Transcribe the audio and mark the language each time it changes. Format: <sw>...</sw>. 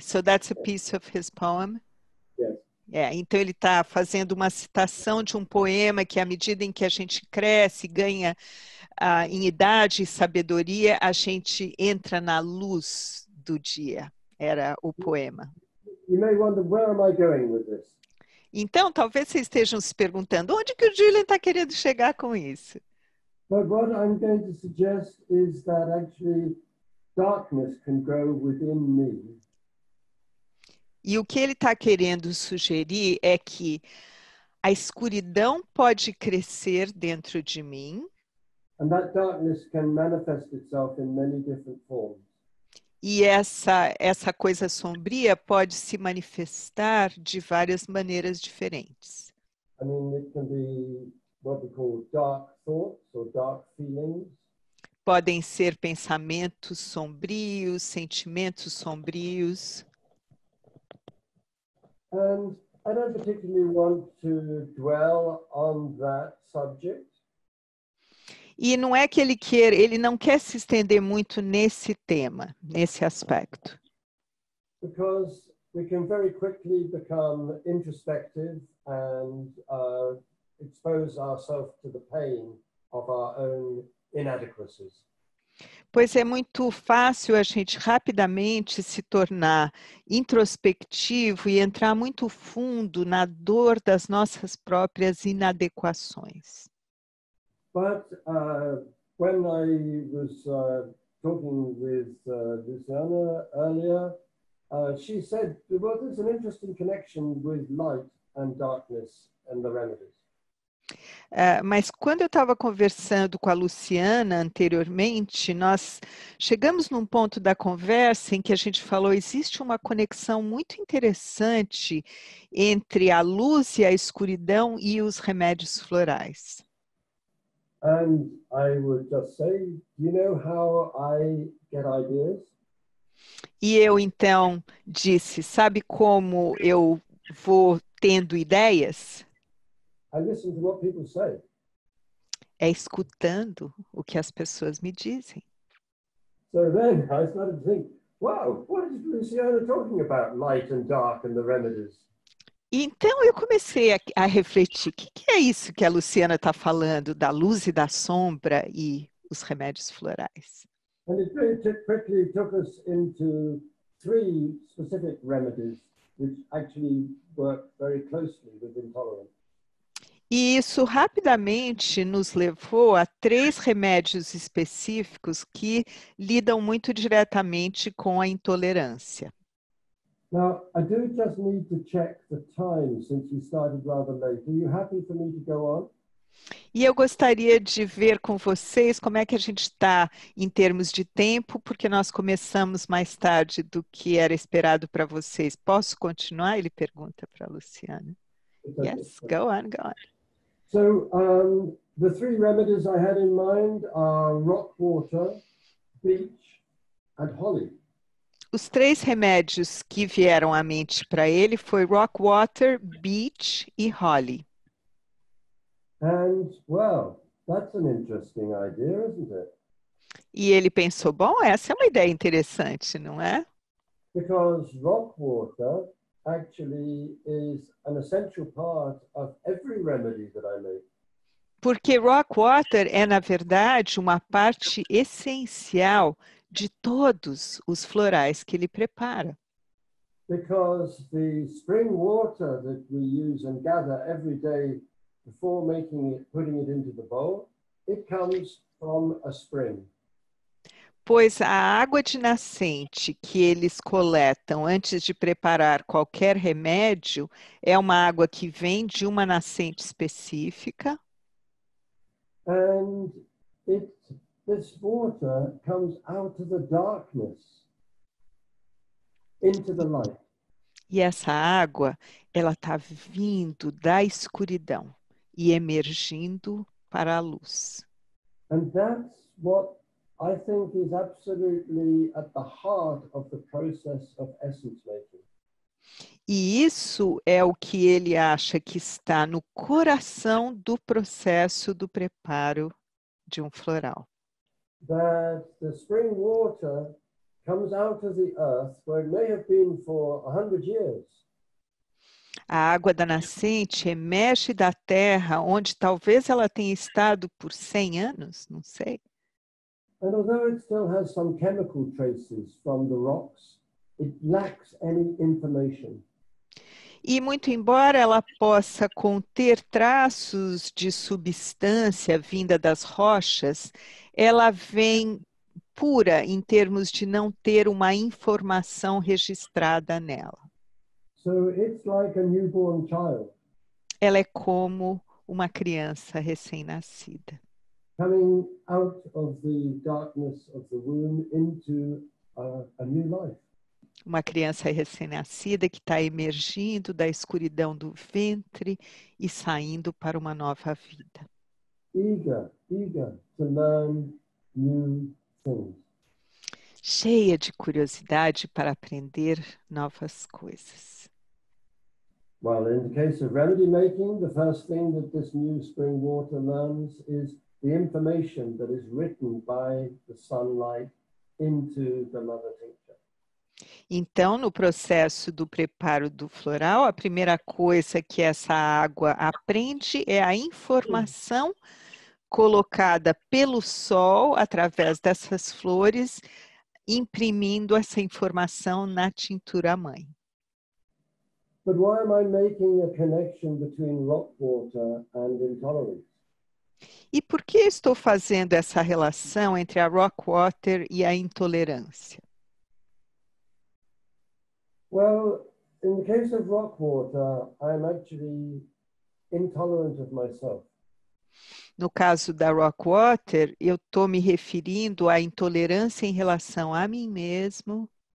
<en>So that's a piece of his poem? Yes.</en> <pt>Então ele está fazendo uma citação de um poema que, à medida em que a gente cresce, ganha em idade e sabedoria, a gente entra na luz do dia. Era o poema.</pt> <en>You may wonder, where am I going with this?</en> <pt>Então, talvez vocês estejam se perguntando onde que o Julian está querendo chegar com isso.</pt> <en>But what I'm going to suggest is that actually darkness can grow within me.</en> <pt>E o que ele está querendo sugerir é que a escuridão pode crescer dentro de mim.</pt> <en>And that darkness can manifest itself in many different forms.</en> <pt>E essa coisa sombria pode se manifestar de várias maneiras diferentes.</pt> <en>I mean, it can be what we call dark thoughts or dark feelings.</en> <pt>Podem ser pensamentos sombrios, sentimentos sombrios.</pt> <en>And I don't particularly want to dwell on that subject.</en> <pt>E não é que ele não quer se estender muito nesse tema, nesse aspecto.</pt> <en>Because we can very quickly become introspective and expose ourselves to the pain of our own inadequacies.</en> <pt>Pois é muito fácil a gente rapidamente se tornar introspectivo e entrar muito fundo na dor das nossas próprias inadequações.</pt> <en>But when I was talking with Luciana earlier, she said, well, there's an interesting connection with light and darkness and the remedies.</en> <pt>Mas quando eu estava conversando com a Luciana anteriormente, nós chegamos num ponto da conversa em que a gente falou, existe uma conexão muito interessante entre a luz e a escuridão e os remédios florais.</pt> <en>And I would just say, you know how I get ideas?</en> <pt>E eu então disse, sabe como eu vou tendo ideias?</pt> <en>I listen to what people say.</en> <pt>É escutando o que as pessoas me dizem.</pt> <en>So then I started to think, wow, what is Luciana talking about? Light and dark and the remedies.</en> <pt>Então eu comecei a refletir, o que é isso que a Luciana está falando, da luz e da sombra e os remédios florais?</pt> <en>And it very quickly took us into 3 specific remedies which actually work very closely with intolerance.</en> <pt>E isso rapidamente nos levou a 3 remédios específicos que lidam muito diretamente com a intolerância.</pt> <en>Now, I do just need to check the time since we started rather late. Are you happy for me to go on?</en> <pt>E eu gostaria de ver com vocês como é que a gente está em termos de tempo, porque nós começamos mais tarde do que era esperado para vocês. Posso continuar? Ele pergunta para a Luciana.</pt> <en>Yes, go on, go on. So the 3 remedies I had in mind are rock water, beech, and holly.</en> <pt>Os 3 remédios que vieram à mente para ele foi rock water, beech e holly.</pt> <en>And, well, that's an interesting idea, isn't it?</en> <pt>E ele pensou, bom, essa é uma ideia interessante, não é?</pt> <en>Because rock water actually is an essential part of every remedy that I make.</en> <pt>Porque rock water é, na verdade, uma parte essencial de todos os florais que ele prepara.</pt> <en>Because the spring water that we use and gather every day before putting it into the bowl, it comes from a spring.</en> <pt>Pois a água de nascente que eles coletam antes de preparar qualquer remédio é uma água que vem de uma nascente específica.</pt> <en>And this water comes out of the darkness into the light.</en> <pt>E essa água, ela está vindo da escuridão e emergindo para a luz.</pt> <en>And that's what I think is absolutely at the heart of the process of essence making.</en> <pt>E isso é o que ele acha que está no coração do processo do preparo de um floral.</pt> <en>That the spring water comes out of the earth where it may have been for 100 years.</en> <pt>A água da nascente emerge da terra, onde talvez ela tenha estado por 100 anos, não sei.</pt> <en>And although it still has some chemical traces from the rocks, it lacks any information.</en> <pt>E muito embora ela possa conter traços de substância vinda das rochas, ela vem pura em termos de não ter uma informação registrada nela.</pt> <en>So it's like a newborn child</en> <pt>Ela é como uma criança recém-nascida,</pt> <en>coming out of the darkness of the womb into a new life.</en> <pt>uma criança recém-nascida que está emergindo da escuridão do ventre e saindo para uma nova vida.</pt> <en>Eager to learn new things.</en> <pt>Cheia de curiosidade para aprender novas coisas.</pt> <en>Well, in the case of remedy making, the first thing that this new spring water learns is the information that is written by the sunlight into the mother tincture.</en> <pt>Então, no processo do preparo do floral, a primeira coisa que essa água aprende é a informação colocada pelo sol através dessas flores, imprimindo essa informação na tintura mãe.</pt> <en>But why am I making a connection between rock water and intolerance?</en> <pt>E por que estou fazendo essa relação entre a rock water e a intolerância?</pt> <en>Well, in the case of rock water, I'm actually intolerant of myself.</en> <pt>No caso da rock water, eu estou me referindo à intolerância em relação a mim mesmo.</pt>